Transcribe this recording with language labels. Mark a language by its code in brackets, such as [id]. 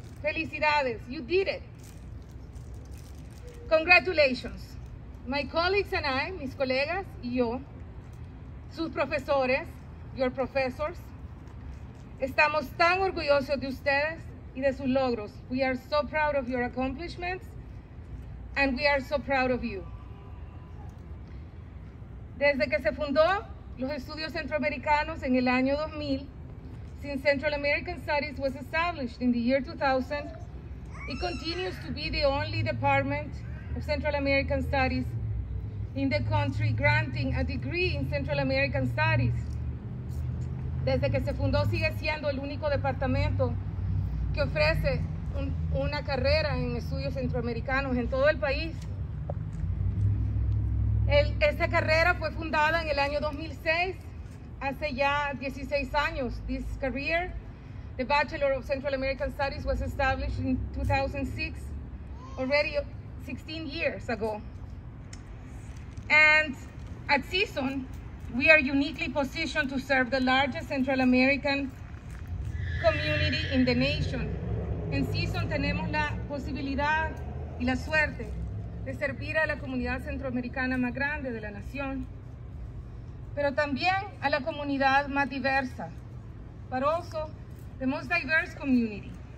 [es] Felicidades, [en] you did it. Congratulations. My colleagues and I, [es] mis colegas y yo, sus profesores, [en] your professors, [es] estamos tan orgullosos de ustedes y de sus logros. [en] We are so proud of your accomplishments and we are so proud of you. [es] Desde que se fundó los estudios centroamericanos en el año 2000, [en] since Central American Studies was established in the year 2000, it continues to be the only department of Central American Studies in the country granting a degree in Central American Studies. [es] Desde que se fundó sigue siendo el único departamento que ofrece una carrera en estudios centroamericanos en todo el país. Esta carrera fue fundada en el año 2006, hace ya 16 años. [en] This career, the Bachelor of Central American Studies, was established in 2006, already 16 years ago. And at CSUN, we are uniquely positioned to serve the largest Central American community in the nation. [es] En CSUN tenemos la posibilidad y la suerte de servir a la comunidad centroamericana más grande de la nación, pero también a la comunidad más diversa, [en] but also the most diverse community.